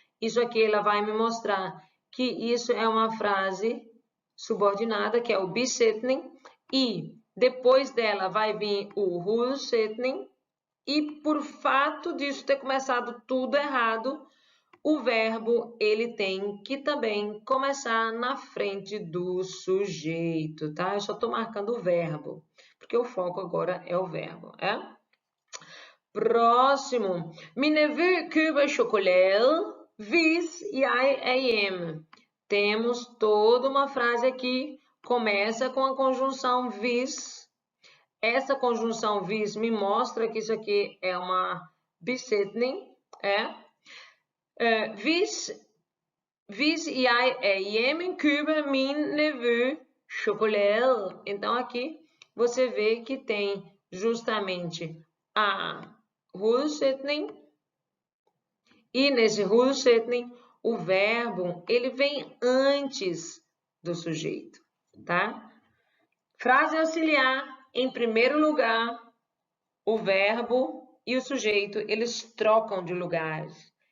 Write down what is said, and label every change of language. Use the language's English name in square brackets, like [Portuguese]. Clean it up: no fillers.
[Portuguese] Isso aqui ela vai me mostrar que isso é uma frase subordinada, que é o bisetning, e depois dela vai vir o hovedsetning, e por fato disso ter começado tudo errado, o verbo ele tem que também começar na frente do sujeito, tá? Eu só estou marcando o verbo, porque o foco agora é o verbo, é? Próximo. [Danish] Min nevø køber chocolate hvis jeg er hjemme. [Portuguese] Temos toda uma frase aqui, começa com a conjunção hvis. Essa conjunção hvis me mostra que isso aqui é uma bisetning, é? [Danish] Hvis jeg er hjemme, køber min nevø chocolate. [Portuguese] Então, aqui você vê que tem justamente a hovedsetning. E nesse hovedsetning, o verbo, ele vem antes do sujeito, tá? Frase auxiliar, em primeiro lugar, o verbo e o sujeito, eles trocam de lugares.